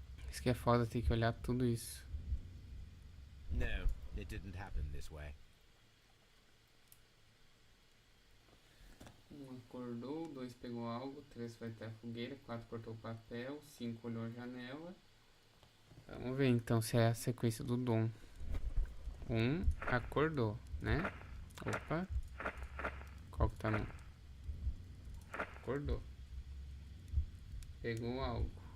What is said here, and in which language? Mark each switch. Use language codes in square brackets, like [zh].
[pt] Isso que é foda, tem que olhar tudo isso. [en] No, it didn't happen this way. [pt] 1 acordou, 2 pegou algo, 3 foi até a fogueira, 4 cortou o papel, 5 olhou a janela. Vamos ver então se é a sequência do dom. 1 acordou, né? Opa. Qual que tá no? Acordou. Pegou algo.